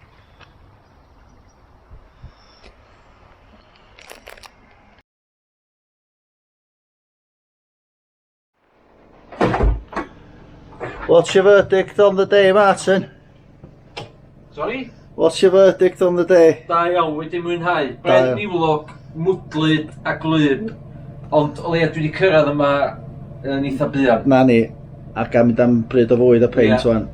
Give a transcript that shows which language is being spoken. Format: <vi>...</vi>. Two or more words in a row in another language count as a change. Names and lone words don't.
<en>What's your verdict on the day, Martin? Sorry? What's your verdict on the day?</en> <cy>Da iawn, wedi mwynhau. Bren niwlog, mwdlyd a glwb. Ond o leia dwi wedi cyrraedd yma yn eitha buan. Na ni, ac am mynd am bryd o fwyd a peint Ie. wan.</cy>